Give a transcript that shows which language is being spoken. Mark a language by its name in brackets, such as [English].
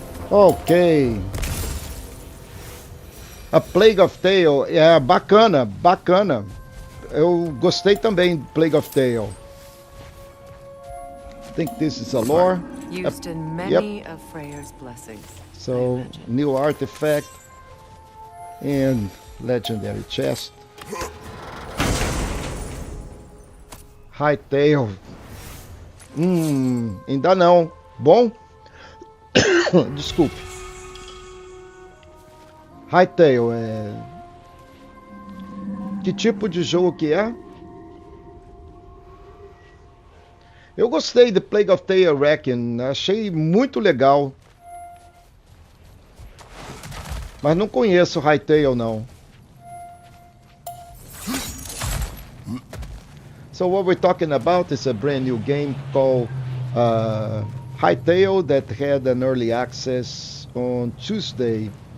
[Portuguese] Ok. A Plague of Tale é bacana, bacana. Eu gostei também do Plague of Tale. [English] I think this is a lore. Used in many of Freyr's blessings. So, new artifact and legendary chest. Hightail. [Portuguese] Ainda não. Bom? Desculpe. Hightail é... Que tipo de jogo que é? Eu gostei de Plague of Tale Reckon. Achei muito legal. Mas não conheço Hightail, não. [English] So what we're talking about is a brand new game called Hightail that had an early access on Tuesday.